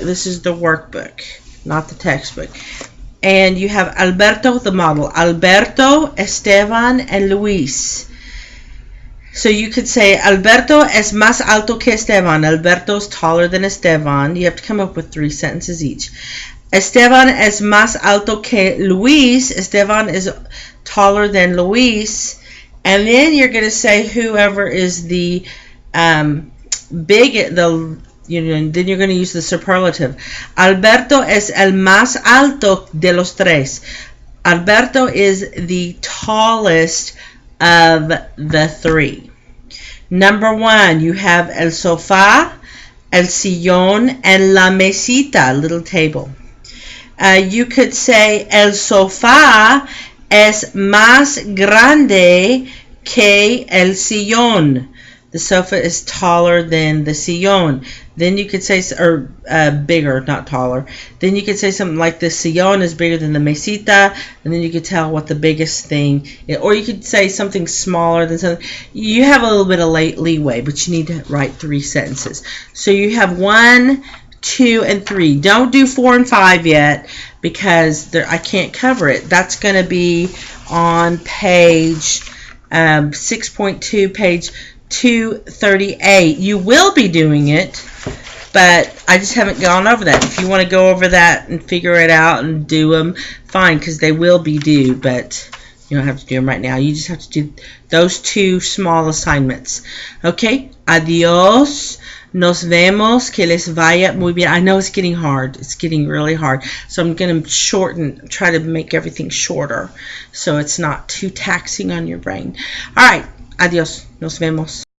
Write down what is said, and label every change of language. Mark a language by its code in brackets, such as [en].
[en] This is the workbook, not the textbook. And you have Alberto, the model. Alberto, Esteban, and Luis. So you could say, [es] Alberto es más alto que Esteban. [en] Alberto's taller than Esteban. You have to come up with 3 sentences each. [es] Esteban es más alto que Luis. [en] Esteban is taller than Luis. And then you're going to say whoever is the then you're going to use the superlative. [es] Alberto es el más alto de los tres. [en] Alberto is the tallest of the 3. Number 1, you have el sofá, el sillón, and la mesita, little table. You could say [es] el sofá es más grande que el sillón. [en] The sofa is taller than the sillón. Then you could say, or bigger, not taller. Then you could say something like the sillón is bigger than the mesita, and then you could tell what the biggest thing is. Or you could say something smaller than something. You have a little bit of leeway, but you need to write 3 sentences. So you have 1, 2, and 3. Don't do 4 and 5 yet, because I can't cover it. That's going to be on page 6.2, page 238. You will be doing it, but I just haven't gone over that. If you want to go over that and figure it out and do them, fine, because they will be due, but you don't have to do them right now. You just have to do those 2 small assignments. Okay, adios. [es] Nos vemos, que les vaya muy bien. [en] I know it's getting hard. It's getting really hard. So I'm going to try to make everything shorter so it's not too taxing on your brain. All right, adios. [es] Nos vemos.